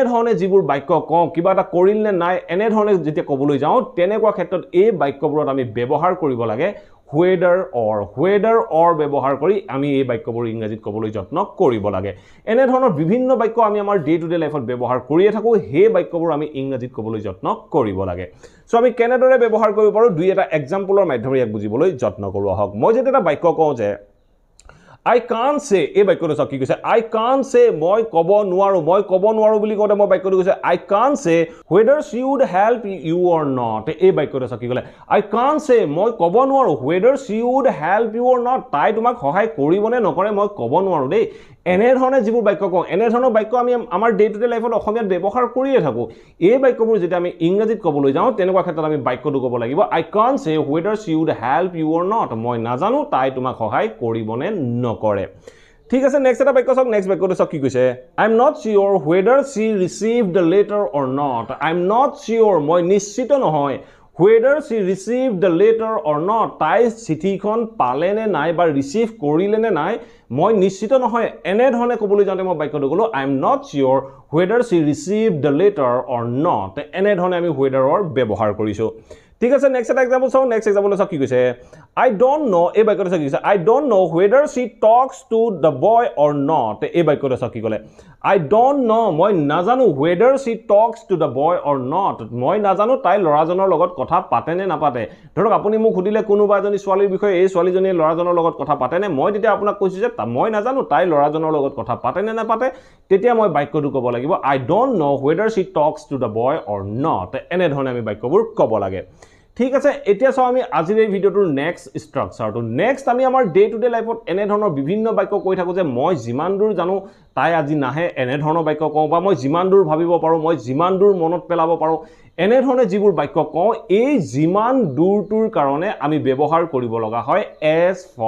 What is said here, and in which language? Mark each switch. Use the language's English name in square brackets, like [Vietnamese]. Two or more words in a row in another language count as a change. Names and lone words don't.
[Assamese] ধৰণে যিবোৰ বাক্য কওঁ কিবা এটা কৰিল নে নাই এনে ধৰণে যেতিয়া কবলৈ যাওঁ তেনেকুৱা ক্ষেত্ৰত এই বাক্যবোৰত আমি ব্যৱহাৰ কৰিব লাগে [English] whether or [Assamese] ব্যৱহাৰ কৰি আমি এই বাক্যবোৰ ইংৰাজীত কবলৈ যত্ন কৰিব লাগে এনে ধৰণৰ বিভিন্ন বাক্য আমি আমাৰ [English] day to day lifeত [Assamese] ব্যৱহাৰ কৰিয়ে থাকো হে বাক্যবোৰ আমি ইংৰাজীত কবলৈ যত্ন কৰিব লাগে সো আমি কেনেদৰে ব্যৱহাৰ কৰিব পাৰো দুই এটা এক্সাম্পলৰ মাধ্যমেৰে ইয়াক বুজিবলৈ যত্ন কৰো আহক মই যদি এটা বাক্য কওঁ যে [English] I can't say [Assamese] এই বাক্যটো চাওক কি কৈছে [English] I can't say [Assamese] মই কব নোৱাৰো বুলি কওঁতে মই বাক্যটো কৈছে [English] I can't say whether she would help you or not [Assamese] এই বাক্যটো চাওক কি ক'লে [English] I can't say [Assamese] মই কব নোৱাৰো [English] whether she would help you or not [Assamese] তাই তোমাক সহায় কৰিবনে নকৰে মই কব নোৱাৰো দেই এনে ধৰণে যিবোৰ বাক্য কওঁ এনে ধৰণৰ বাক্য আমি আমাৰ [English] day to day lifeত [Assamese] অসমীয়াত ব্যৱহাৰ কৰিয়ে থাকো এই বাক্যবোৰ যেতিয়া আমি ইংৰাজীত কবলৈ যাওঁ তেনেকুৱা ক্ষেত্ৰত আমি বাক্যটো ক'ব লাগিব [English] I can't say whether she would help you or not [Assamese] মই নাজানো তাই তোমাক সহায় কৰিবনে নকৰে ঠিক আছে নেক্সট এটা বাক্য চাওক নেক্সট বাক্যটো চাওক কি কৈছে [English] I'm not sure whether she received the letter or not I'm not sure [Assamese] মই নিশ্চিত নহয় [English] whether she received the letter or not [Assamese] তাই চিঠিখন পালে নে নাই বা ৰিসিভ কৰিলে নে নাই মই নিশ্চিত নহয় এনে ধৰণে কবলৈ যাওঁতে মই বাক্যটো কলো [English] I'm not sure whether she received the letter or not [Assamese] এনে ধৰণে আমি [English] whether or [Assamese] ব্যৱহাৰ কৰিছো ঠিক আছে নেক্সট এটা এক্সাম্পল চাওঁ [English] next example [Assamese] চাওঁ কি কৈছে [English] I don't know [Assamese] এই বাক্যটো চাওঁ কি কৈছে [English] I don't know whether she talks to the boy or not [Assamese] এই বাক্যটো চাওঁ কি ক'লে [English] I don't know [Assamese] মই নাজানো [English] whether she talks to the boy or not [Assamese] মই নাজানো তাই ল'ৰাজনৰ লগত কথা পাতে নে নাপাতে ধৰক আপুনি মোক সুধিলে কোনোবা এজনী ছোৱালীৰ বিষয়ে এই ছোৱালীজনীয়ে ল'ৰাজনৰ লগত কথা পাতে নে মই তেতিয়া আপোনাক কৈছোঁ যে মই নাজানো তাই ল'ৰাজনৰ লগত কথা পাতে নে নাপাতে তেতিয়া মই বাক্যটো ক'ব লাগিব [English] I don't know whether she talks to the boy or not [Assamese] এনেধৰণে আমি বাক্যবোৰ ক'ব লাগে ঠিক আছে এতিয়া চাওঁ আমি আজিৰ এই ভিডিঅ'টোৰ [English] next structureটো [Assamese] নেক্সট আমি আমাৰ [English] day to day lifeত [Assamese] এনেধৰণৰ বিভিন্ন বাক্য কৈ থাকোঁ যে মই যিমান দূৰ জানো তাই আজি নাহে এনেধৰণৰ বাক্য কওঁ বা মই যিমান দূৰ ভাবিব পাৰোঁ মই যিমান দূৰ মনত পেলাব পাৰোঁ এনেধৰণে যিবোৰ বাক্য কওঁ এই যিমান দূৰটোৰ কাৰণে আমি ব্যৱহাৰ কৰিব লগা হয় এজ